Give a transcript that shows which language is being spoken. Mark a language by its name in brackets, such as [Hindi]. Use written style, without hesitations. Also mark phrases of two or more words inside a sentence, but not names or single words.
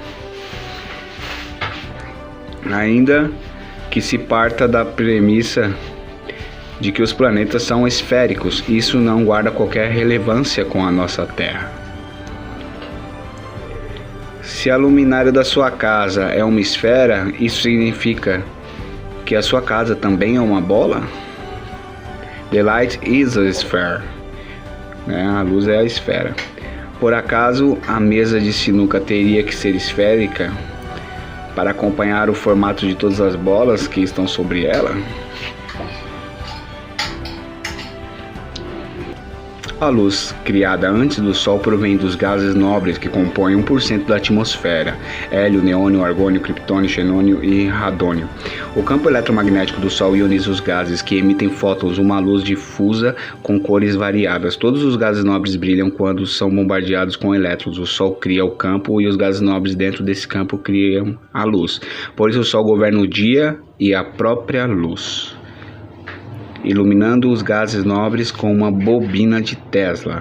[Portuguese] Ainda que se parta da premissa de que os planetas são esféricos, isso não guarda qualquer relevância com a nossa Terra. Se a luminária da sua casa é uma esfera, isso significa que a sua casa também é uma bola? [English] The light is a sphere. [Portuguese] A luz é a esfera. Por acaso a mesa de sinuca teria que ser esférica para acompanhar o formato de todas as bolas que estão sobre ela? A luz criada antes do Sol provém dos gases nobres que compõem 1% da atmosfera: hélio, neônio, argônio, criptônio, xenônio e radônio. O campo eletromagnético do Sol ioniza os gases que emitem fótons, uma luz difusa com cores variadas. Todos os gases nobres brilham quando são bombardeados com elétrons. O Sol cria o campo e os gases nobres dentro desse campo criam a luz. Por isso o Sol governa o dia e a própria luz, iluminando os gases nobres com uma bobina de Tesla.